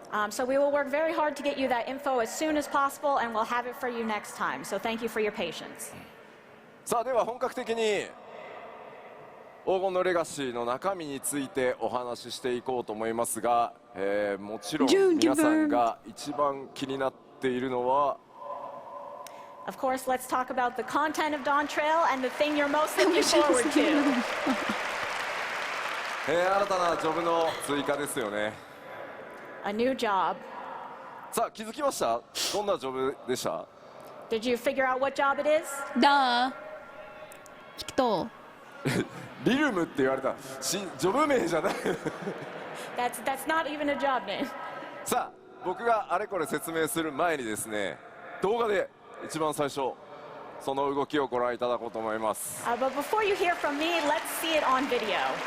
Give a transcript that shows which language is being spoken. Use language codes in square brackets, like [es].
[en] So we will work very hard to get you that info as soon as possible, and we'll have it for you next time. So thank you for your patience. [ja] さあでは本格的に黄金のレガシーの中身についてお話ししていこうと思いますが、もちろん皆さんが一番気になっているのは [en] Of course, let's talk about the content of Dawntrail and the thing you're most looking forward to. [ja] 新たなジョブの追加ですよね。 [en] A new job. [ja] さあ気づきました？どんなジョブでした？ [en] Did you figure out what job it is? [ja] だ聞くとリルムって言われたジョブ名じゃない。 [en] That's not even a job name. [ja] さあ僕があれこれ説明する前にですね、動画で一番最初その動きをご覧いただこうと思います。 [en] But before you hear from me, let's see it on video.